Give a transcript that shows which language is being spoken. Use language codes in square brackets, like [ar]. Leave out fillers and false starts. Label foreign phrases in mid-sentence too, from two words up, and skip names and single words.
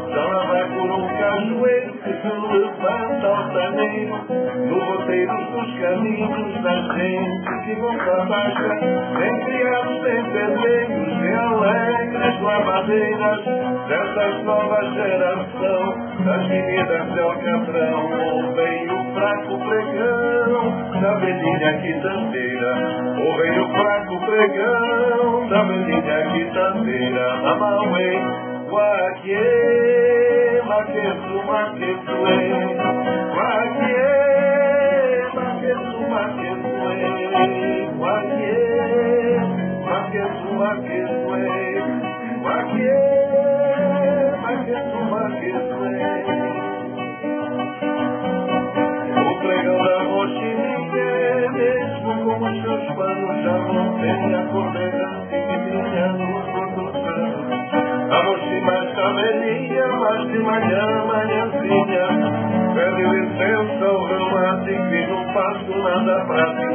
[pt] Já lá vai por um cajueiro que se levanta altaneiro no roteiro dos caminhos da gente que vão para baixa, nem criados, nem pedreiros, nem alegres lavadeiras dessas novas geração das meninas de Alcatrão. Ouvem o fraco pregão da velhinha quitaneira, ouvem o fraco pregão da velhinha quitaneira. [kmb] Amauê Guaque, maquetu, maquetue, guaque, maquetu, maquetue, guaque, maquetu, maquetue, guaque, maquetu, maquetue. [pt] O pregão da mochilinha, mesmo com os seus panos, já não tem a cor berrante que tinha nos outros anos. A mochila está velhinha, mas de manhãzinha pede licença ao reumático e não faço nada prático.